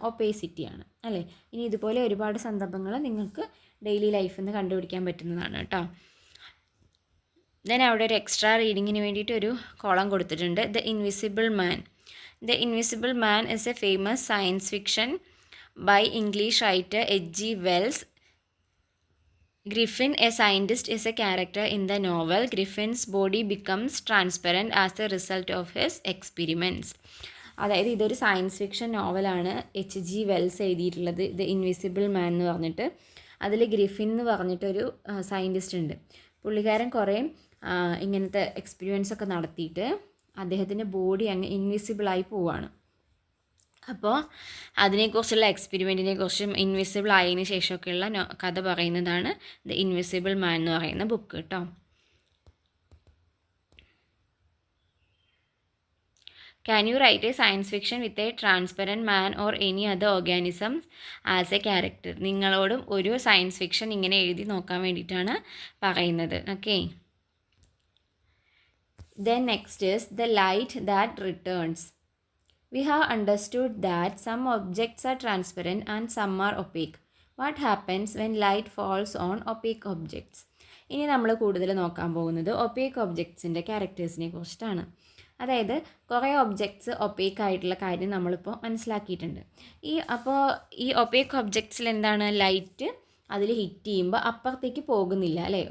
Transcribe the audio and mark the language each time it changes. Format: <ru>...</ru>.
<ml>ഒപ്പേസിറ്റിയാണ് അല്ലേ? ഇനി ഇതുപോലെ ഒരുപാട് സന്ദർഭങ്ങൾ നിങ്ങൾക്ക് ഡെയിലി ലൈഫിൽ നിന്ന് കണ്ടുപിടിക്കാൻ പറ്റുന്നതാണ് കേട്ടോ. ദെൻ അവിടെ ഒരു എക്സ്ട്രാ റീഡിങ്ങിന് വേണ്ടിയിട്ട് ഒരു കോളം കൊടുത്തിട്ടുണ്ട്.</ml> <en>The invisible man. The invisible man is a famous science fiction by English writer H.G. Wells. Griffin, a scientist, is a character in the novel. Griffin's body becomes transparent as a result of his experiments.</en> <ml>അതായത് ഇതൊരു science fiction നോവലാണ്. H.G. Wells എഴുതിയിട്ടുള്ളത്, the invisible മാൻ എന്ന് പറഞ്ഞിട്ട്. അതിൽ Griffin എന്ന് പറഞ്ഞിട്ടൊരു scientist ഉണ്ട്. പുള്ളിക്കാരൻ കുറേ ഇങ്ങനത്തെ എക്സ്പീരിയൻസ് ഒക്കെ നടത്തിയിട്ട് അദ്ദേഹത്തിൻ്റെ ബോഡി അങ്ങ് ഇൻവിസിബിളായി പോവുകയാണ്. അപ്പോൾ അതിനെക്കുറിച്ചുള്ള എക്സ്പെരിമെൻറ്റിനെ കുറിച്ചും ഇൻവിസിബിൾ ആയതിനു ശേഷമൊക്കെയുള്ള കഥ പറയുന്നതാണ് ദ ഇൻവിസിബിൾ മാൻ എന്ന് പറയുന്ന ബുക്ക് കേട്ടോ.</ml> <en>Can you write a science fiction with a transparent man or any other organism as a character?</en> <ml>നിങ്ങളോടും ഒരു സയൻസ് ഫിക്ഷൻ ഇങ്ങനെ എഴുതി നോക്കാൻ വേണ്ടിയിട്ടാണ് പറയുന്നത്. Okay.</ml> <en>Then next is the light that returns. We have understood that some objects are transparent and some are opaque. What happens when light falls on opaque objects?</en> <ml>ഇനി നമ്മൾ കൂടുതൽ നോക്കാൻ പോകുന്നത് ഒപ്പേക്ക് ഒബ്ജക്ട്സിൻ്റെ ക്യാരക്ടേഴ്സിനെ കുറിച്ചിട്ടാണ്. അതായത് കുറേ ഒബ്ജക്ട്സ് ഒപ്പേക്ക് ആയിട്ടുള്ള കാര്യം നമ്മളിപ്പോൾ മനസ്സിലാക്കിയിട്ടുണ്ട്. അപ്പോൾ ഈ ഒപ്പേക്ക് ഒബ്ജക്ട്സിൽ എന്താണ്? ലൈറ്റ് അതിൽ ഹിറ്റ് ചെയ്യുമ്പോൾ അപ്പുറത്തേക്ക് പോകുന്നില്ല അല്ലേ?</ml>